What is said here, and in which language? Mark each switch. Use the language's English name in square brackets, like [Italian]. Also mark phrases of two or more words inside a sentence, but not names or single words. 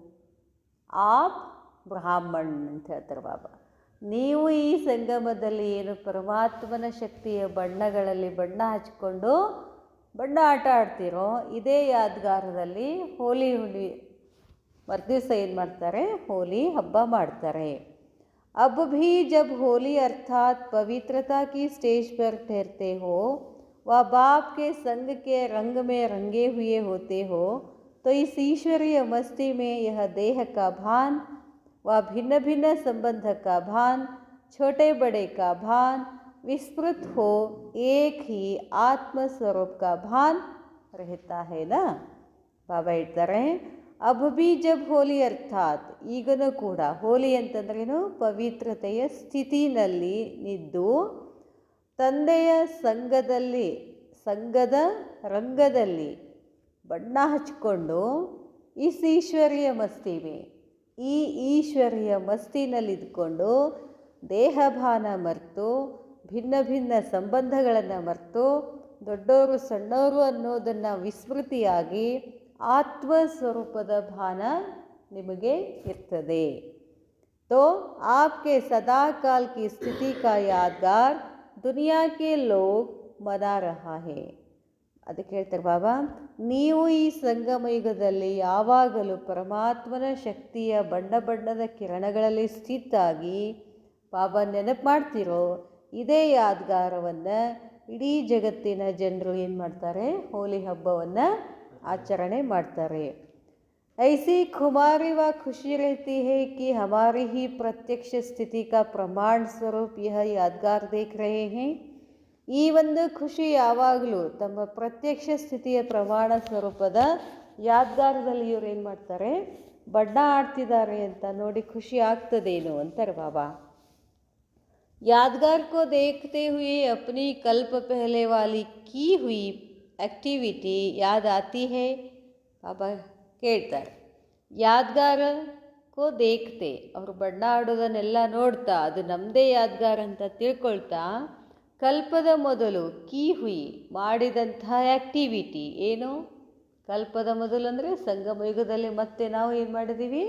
[Hindi] आप ब्राह्मण [Kannada] ಅಂತ ಹೇಳ್ತಾರೆ ಬಾಬಾ. ನೀವು ಈ ಸಂಗಮದಲ್ಲಿ ಏನು ಪರಮಾತ್ಮನ ಶಕ್ತಿಯ ಬಣ್ಣಗಳಲ್ಲಿ ಬಣ್ಣ ಹಚ್ಕೊಂಡು ಬಣ್ಣ ಆಟ ಆಡ್ತೀರೋ, ಇದೇ ಯಾದ್ಗಾರದಲ್ಲಿ ಹೋಲಿ ಹುಣ್ಣಿ ಮರುದಿವಸ ಏನು ಮಾಡ್ತಾರೆ, ಹೋಲಿ ಹಬ್ಬ ಮಾಡ್ತಾರೆ. [Hindi] अब भी जब होली अर्थात पवित्रता की स्टेज पर ठहरते हो व बाप के संग के रंग में रंगे हुए होते हो, तो इस ईश्वरीय मस्ती में यह देह का भान व भिन्न भिन्न संबंध का भान, छोटे बड़े का भान विस्मृत हो एक ही आत्म स्वरूप का भान रहता है ना. [Kannada] ಬಾಬಾ ಹೇಳ್ತಾರೆ, [Hindi] अब भी जब होली अर्थात [Kannada] ಈಗನೂ ಕೂಡ ಹೋಲಿ ಅಂತಂದ್ರೇನು, ಪವಿತ್ರತೆಯ ಸ್ಥಿತಿನಲ್ಲಿ ನಿದ್ದು ತಂದೆಯ ಸಂಘದ ರಂಗದಲ್ಲಿ ಬಣ್ಣ ಹಚ್ಕೊಂಡು ಈಶ್ವರ್ಯ ಮಸ್ತಿವೆ, ಈ ಈಶ್ವರ್ಯ ಮಸ್ತಿನಲ್ಲಿದ್ದುಕೊಂಡು ದೇಹಭಾನ ಮರೆತು ಭಿನ್ನ ಭಿನ್ನ ಸಂಬಂಧಗಳನ್ನು ಮರೆತು ದೊಡ್ಡವರು ಸಣ್ಣವರು ಅನ್ನೋದನ್ನು ವಿಸ್ಮೃತಿಯಾಗಿ ಆತ್ಮಸ್ವರೂಪದ ಭಾನ ನಿಮಗೆ ಇರ್ತದೆ. [Hindi] तो आपके सदा काल की स्थिति का यादगार दुनिया के लोग मना रहा है. [Kannada] ಅದಕ್ಕೆ ಹೇಳ್ತಾರೆ ಬಾಬಾ, ನೀವು ಈ ಸಂಗಮ ಯುಗದಲ್ಲಿ ಯಾವಾಗಲೂ ಪರಮಾತ್ಮನ ಶಕ್ತಿಯ ಬಣ್ಣ ಬಣ್ಣದ ಕಿರಣಗಳಲ್ಲಿ ಸ್ಥಿತಾಗಿ ಬಾಬಾ ನೆನಪು ಮಾಡ್ತಿರೋ ಇದೇ ಯಾದ್ಗಾರವನ್ನು ಇಡೀ ಜಗತ್ತಿನ ಜನರು ಏನು ಮಾಡ್ತಾರೆ, ಹೋಲಿ ಹಬ್ಬವನ್ನು ಆಚರಣೆ ಮಾಡ್ತಾರೆ. [Hindi] ऐसी खुमारी व खुशी रहती है कि हमारी ही प्रत्यक्ष स्थिति का प्रमाण स्वरूप यह यादगार देख रहे हैं. [Kannada] ಈ ಒಂದು ಖುಷಿ ಯಾವಾಗಲೂ ತಮ್ಮ ಪ್ರತ್ಯಕ್ಷ ಸ್ಥಿತಿಯ ಪ್ರಮಾಣ ಸ್ವರೂಪದ ಯಾದ್ಗಾರದಲ್ಲಿ ಇವರು ಏನು ಮಾಡ್ತಾರೆ, ಬಣ್ಣ ಆಡ್ತಿದ್ದಾರೆ ಅಂತ ನೋಡಿ ಖುಷಿ ಆಗ್ತದೇನು ಅಂತಾರೆ ಬಾಬಾ. [Hindi] यादगार को देखते हुए अपनी कल्प पहले वाली की हुई एक्टिविटी याद आती है. [Kannada] ಬಾಬಾ ಕೇಳ್ತಾರೆ, [Hindi] यादगार को देखते, [Kannada] ಅವರು ಬಣ್ಣ ಆಡೋದನ್ನೆಲ್ಲ ನೋಡ್ತಾ ಅದು ನಮ್ಮದೇ ಯಾದ್ಗಾರ ಅಂತ ತಿಳ್ಕೊಳ್ತಾ ಕಲ್ಪದ ಮೊದಲು [Hindi] की हुई [Kannada] ಮಾಡಿದಂತಹ ಆ್ಯಕ್ಟಿವಿಟಿ ಏನು? ಕಲ್ಪದ ಮೊದಲು ಅಂದರೆ ಸಂಗಮ ಯುಗದಲ್ಲಿ ಮತ್ತೆ ನಾವು ಏನು ಮಾಡಿದ್ದೀವಿ?